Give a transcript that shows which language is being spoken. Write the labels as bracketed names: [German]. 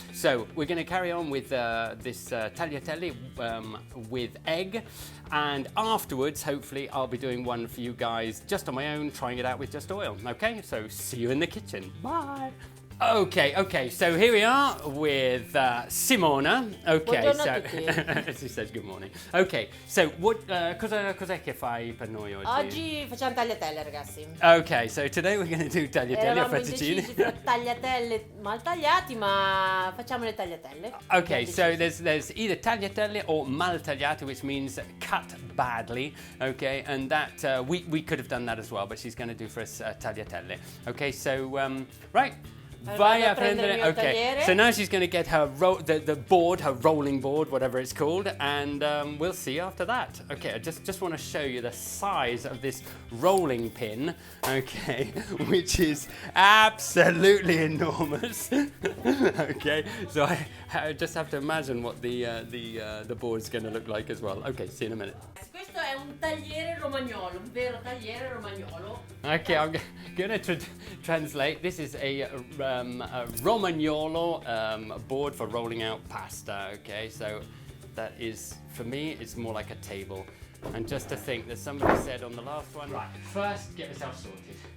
[English] So we're going to carry on with this tagliatelle with egg, and afterwards, hopefully, I'll be doing one for you guys just on my own, trying it out with just oil. Okay, so see you in the kitchen. Bye. Okay, so here we are with Simona. Okay, so she says good morning. Okay, so [Italian] cos'è che fai per noi oggi? Oggi facciamo tagliatelle, ragazzi. [English] Okay, so today we're going to do tagliatelle o fettuccine. [Italian] Eravamo indecisi tra tagliatelle mal tagliati, ma facciamo le tagliatelle. [English] Okay, so there's either tagliatelle or mal tagliate, which means cut badly. Okay, and that we could have done that as well, but she's going to do for us tagliatelle. Okay, so right. [Italian] Vai a prendere. [English] Okay, so now she's going to get her the board, her rolling board, whatever it's called, and we'll see after that. Okay, I just want to show you the size of this rolling pin, okay, which is absolutely enormous. Okay, so I just have to imagine what the board's going to look like as well. Okay, see you in a minute. [Italian] Questo è un tagliere romagnolo, un vero tagliere romagnolo. [English] Okay, I'm going to translate. This is a Romagnolo board for rolling out pasta. Okay, so that is, for me, it's more like a table. And just to think that somebody said on the last one, right, first get yourself sorted.